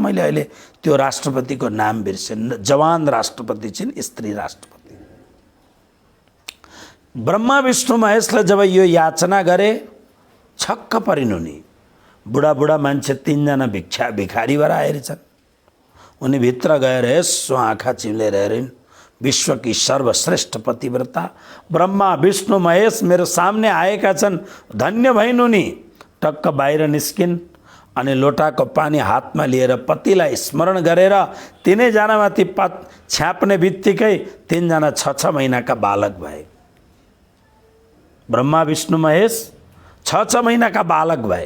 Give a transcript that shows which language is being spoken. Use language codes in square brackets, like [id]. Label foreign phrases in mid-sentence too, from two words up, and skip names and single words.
[ne] मैले अहिले त्यो राष्ट्रपतिको नाम बिर्सेँ। जवान राष्ट्रपति छिन्, स्त्री राष्ट्रपति। ब्रह्मा विष्णु महेशले जब यो याचना गरे छक्क परिन् उनी। बुढा मान्छे 3 जना भिखारी भएर आएर छन्। उनी भित्र गएर यसो आँखा चिम्लेर हेरिन्। [hi] विश्व की सर्वश्रेष्ठ पतिव्रता [ne] ब्रह्मा विष्णु महेश मेरो सामने आएका छन्, धन्य भइनु नि। टक्क बाहिर निस्किन् अनि लोटाको पानी हातमा लिएर पतिलाई स्मरण गरेर तिनैजनामाथि छ्याप्ने बित्तिकै तीनजना 6 महिनाका बालक भए। ब्रह्मा विष्णु महेश 6 महिनाका बालक भए।